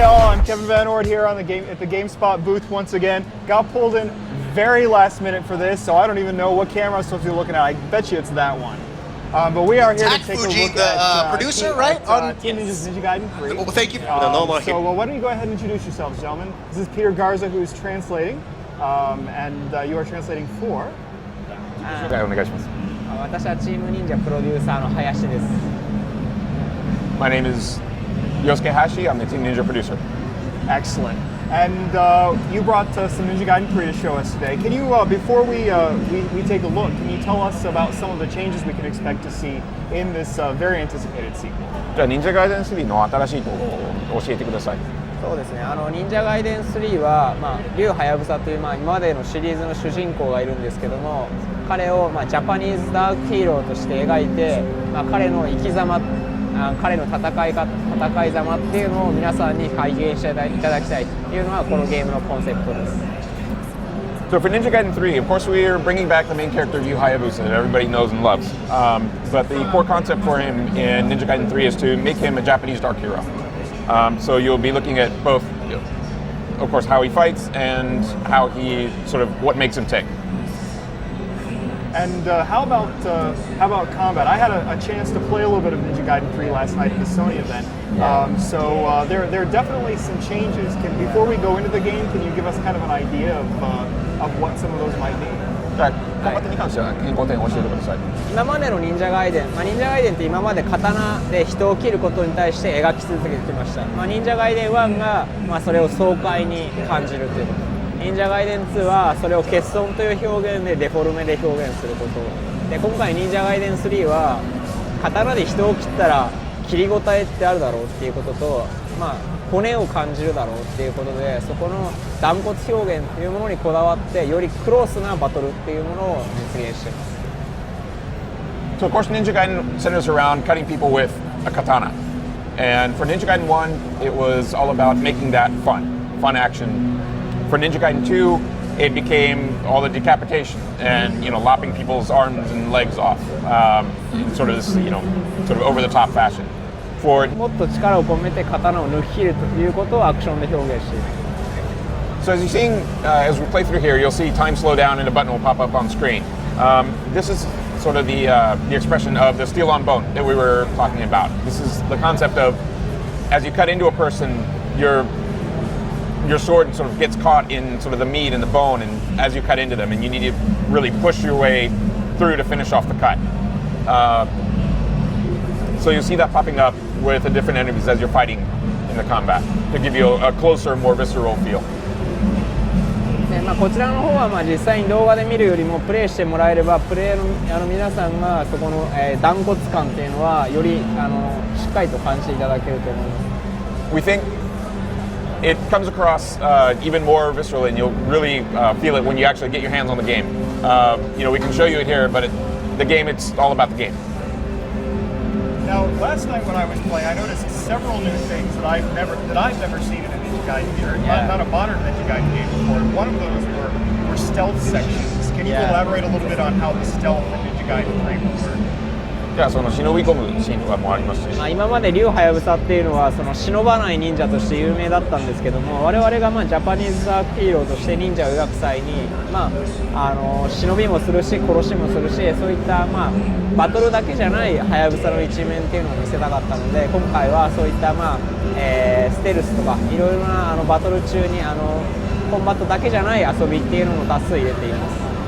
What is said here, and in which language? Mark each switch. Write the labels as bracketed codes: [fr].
[en] I'm Kevin Van Ord here on at the GameSpot booth once again. Got pulled in very last minute for this, so I don't even know what camera I'm supposed to be looking at. I bet you it's that one. But we are here to take Fuji, a look the at producer, right? on Ninja Gaiden 3. Well, thank you. So why don't you go ahead and introduce yourselves, gentlemen. This is Peter Garza, who's translating, and you are translating for? [ja] お願いします。私はチーム忍者プロデューサーの林です。 [en] My name is Yosuke Hashi. I'm the Team Ninja producer. Excellent. And you brought some Ninja Gaiden 3 to show us today. Can you, before we take a look, can you tell us about some of the changes we can expect to see in this very anticipated sequel? [ja] じゃあ、忍者ガイデン3の新しいところを教えてください。そうですね。忍者ガイデン3は、竜はやぶさという、今までのシリーズの主人公がいるんですけども、彼を、ジャパニーズダークヒーローとして描いて、彼の生き様、彼の戦い様っていうのを皆さんに体験していただきたいというのはこのゲームのコンセプトです。 [en] So for Ninja Gaiden 3, of course we are bringing back the main character Yu Hayabusa that everybody knows and loves. But the core concept for him in Ninja Gaiden 3 is to make him a Japanese dark hero. So you'll be looking at both, of course, how he fights and how he what makes him tick. And how about combat? I had a chance to play a little bit of Ninja Gaiden 3 last night at the Sony event. So there are definitely some changes. Before we go into the game, can you give us kind of an idea of what some of those might be? [ja] じゃあ、コンバットに関しては変更点を教えてください。今までの忍者ガイデン、忍者ガイデンって今まで刀で人を切ることに対して描き続けてきました。忍者ガイデン1が、それを爽快に感じるということ。忍者ガイデン2はそれを欠損という表現でデフォルメで表現することで、今回忍者ガイデン3は刀で人を切ったら切り応えってあるだろうっていうことと、骨を感じるだろうっていうことで、そこの断骨表現っていうものにこだわってよりクロースなバトルっていうものを実現しています。 [en] So of course Ninja Gaiden centers around cutting people with a katana. And for Ninja Gaiden 1, it was all about making that fun action. For Ninja Gaiden 2, it became all the decapitation and lopping people's arms and legs off in this over the top fashion. For [ja] もっと力を込めて刀を抜き切るということをアクションで表現しています。 [en] So as you're seeing, as we play through here, you'll see time slow down and a button will pop up on screen. This is sort of the expression of the steel on bone that we were talking about. This is the concept of as you cut into a person, your sword sort of gets caught in sort of the meat and the bone, and as you cut into them, and you need to really push your way through to finish off the cut. So you'll see that popping up with the different enemies as you're fighting in the combat to give you a closer, more visceral feel. [ja] こちらの方は実際に動画で見るよりもプレイしてもらえればプレイの皆さんがそこの断骨感っていうのはよりしっかりと感じていただけると思います。 [en] We think it comes across even more visceral, and you'll really feel it when you actually get your hands on the game. We can show you it here, but the game, it's all about the game. Now, last night when I was playing, I noticed several new things that I've never seen in a Ninja Gaiden game, or not a modern Ninja Gaiden game before. One of those were stealth sections. Can you elaborate a little bit on how the stealth in Ninja Gaiden 3 will work? [ja] じゃあその忍び込むシーンとかもありますし、今まで竜はやぶさっていうのはその忍ばない忍者として有名だったんですけども、我々がジャパニーズダークヒーローとして忍者を描く際に、忍びもするし殺しもするし、そういったバトルだけじゃないはやぶさの一面っていうのを見せたかったので、今回はそういったステルスとかいろいろなバトル中にコンバットだけじゃない遊びっていうのも多数入れています。